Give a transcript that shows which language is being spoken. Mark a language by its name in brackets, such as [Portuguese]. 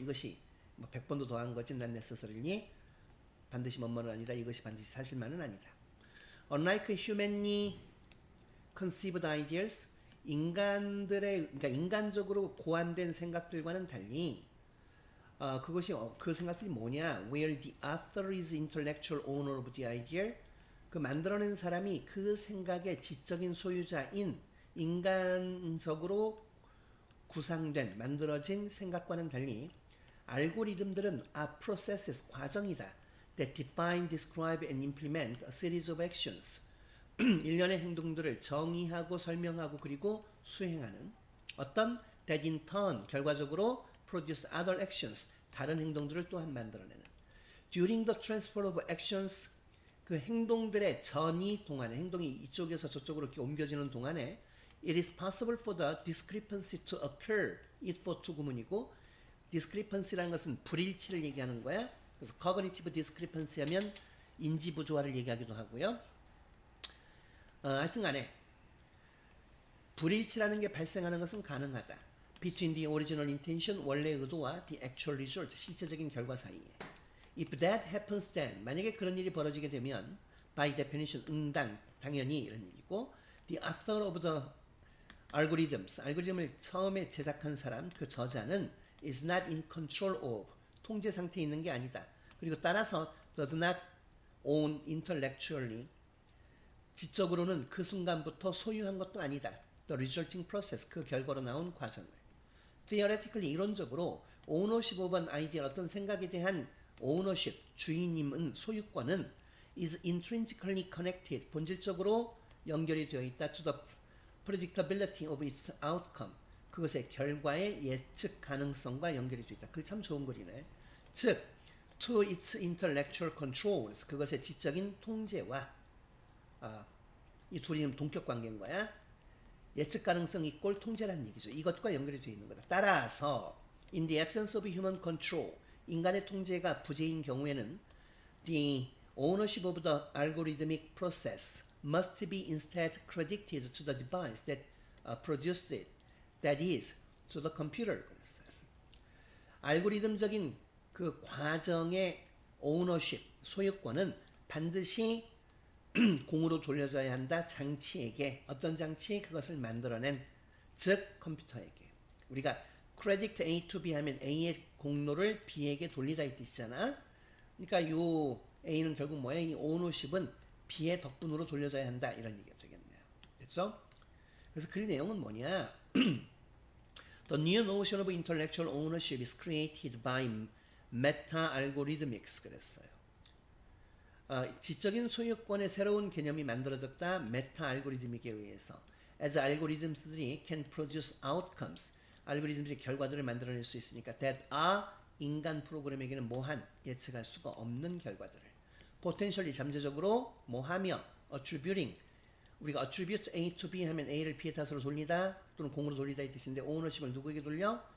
[Korean] 이것이 100번도 더한 거지 [English] not necessarily [Korean] 반드시 뭐뭐는 아니다. 이것이 반드시 사실만은 아니다. [English] Unlike humanly conceived ideas, [Korean] 그러니까 인간적으로 고안된 생각들과는 달리 그것이 그 생각들이 뭐냐? [English] Where the author is intellectual owner of the idea. [Korean] 그 만들어낸 사람이 그 생각의 지적인 소유자인 인간적으로 구상된 만들어진 생각과는 달리 알고리즘들은 processes 과정이다. [English] That define, describe and implement a series of actions. [Korean] 일련의 행동들을 정의하고 설명하고 그리고 수행하는 어떤 [English] that in turn [Korean] 결과적으로 [English] produce other actions [Korean] 다른 행동들을 또한 만들어내는 [English] during the transfer of actions [Korean] 그 행동들의 전이 동안에 행동이 이쪽에서 저쪽으로 이렇게 옮겨지는 동안에 [English] it is possible for the discrepancy to occur it for to [Korean] 구문이고 discrepancy라는 것은 불일치를 얘기하는 거야. 그래서 [English] cognitive discrepancy [Korean] 하면 인지 부조화를 얘기하기도 하고요. 하여튼 간에 불일치라는 게 발생하는 것은 가능하다. [English] Between the original intention, [Korean] 원래 의도와 [English] the actual result, [Korean] 실제적인 결과 사이에. [English] If that happens then, [Korean] 만약에 그런 일이 벌어지게 되면 [English] by definition, [Korean] 당연히 이런 얘기고 [English] the author of the algorithms, [Korean] 알고리즘을 처음에 제작한 사람, 그 저자는 [English] is not in control of, [Korean] 통제 상태에 있는 게 아니다. 그리고 따라서 [English] does not own intellectually, [Korean] 지적으로는 그 순간부터 소유한 것도 아니다. [English] The resulting process, [Korean] 그 결과로 나온 과정을. [English] Theoretically, [Korean] 이론적으로 [English] ownership of an idea, [Korean] 어떤 생각에 대한 ownership, 주인임은, 소유권은 [English] is intrinsically connected, [Korean] 본질적으로 연결이 되어 있다. [English] To the predictability of its outcome, [Korean] 그것의 결과의 예측 가능성과 연결이 되어 있다. 그게 참 좋은 글이네. 즉, [English] to its intellectual control, [Korean] 그것의 지적인 통제와 이 둘이 동격 관계인 거야. 예측 가능성 이꼴 통제라는 얘기죠. 이것과 연결이 되어 있는 거다. 따라서 [English] in the absence of human control, [Korean] 인간의 통제가 부재인 경우에는 [English] the ownership of the algorithmic process must be instead credited to the device that produced it, that is, to the computer. [Korean] 그랬어요. 알고리즘적인 그 과정의 ownership, 소유권은 반드시 공으로 돌려져야 한다. 장치에게. 어떤 장치? 그것을 만들어낸 즉 컴퓨터에게. 우리가 [English] credit A to B [Korean] 하면 A의 공로를 B에게 돌리다 이 뜻이잖아. 그러니까 요 A는 결국 뭐야? 이 ownership은 B의 덕분으로 돌려져야 한다. 이런 얘기가 되겠네요. 됐죠? 그래서 그 내용은 뭐냐? [English] The new notion of intellectual ownership is created by meta-algorithmics [Korean] 그랬어요. 지적인 소유권의 새로운 개념이 만들어졌다. 메타 알고리즘에 의해서. [English] as algorithms들이 can produce outcomes. [Korean] 알고리즘들이 결과들을 만들어낼 수 있으니까 [English] that are [Korean] 인간 프로그램에게는 뭐한 예측할 수가 없는 결과들을 potentially 잠재적으로 뭐하며 attributing 우리가 [English] attribute A to B [Korean] 하면 A를 B의 탓으로 돌리다 또는 공으로 돌리다 이 뜻인데 ownership을 누구에게 돌려?